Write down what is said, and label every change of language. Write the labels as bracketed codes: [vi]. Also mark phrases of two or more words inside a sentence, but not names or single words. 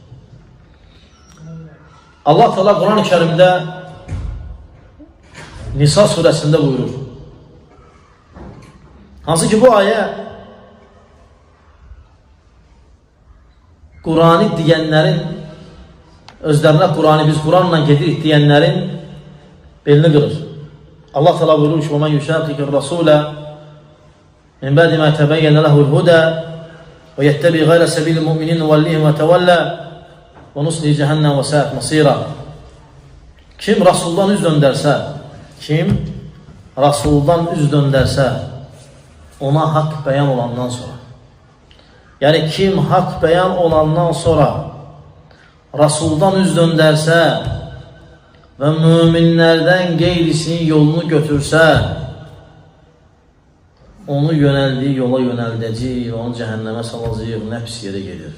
[az] Allah Teala Quran-ı Kərimdə Nisa surəsində buyurur. Hansı ki, bu ayə Qur'anı deyənlərin, özlərinə Qur'anı biz Qur'anla gedirik deyənlərin belini qırır. Allah Teala buyurur ki, [ar] وَمَنْ يُشَاقِقِ الرَّسُولَ مِنْ بَعْدِ مَا تَبَيَّنَ لَهُ الْهُدَى وَيَتَّبِعْ غَيْرَ سَبِيلِ الْمُؤْمِنِينَ نُوَلِّهِ مَا تَوَلَّى وَنُصْلِهِ جَهَنَّمَ وَسَاءَتْ مَصِيرًا. [az] Kim Rasuldan üz döndərsə, ona haqq bəyan olandan sonra, yəni kim haqq bəyan olandan sonra Rasuldan üz döndərsə və müminlərdən qeyrisinin yolunu götürsə, onu yönəldiyi yola yönəldəcək və onu cəhənnəmə salacaq, nə pis yerə gedir.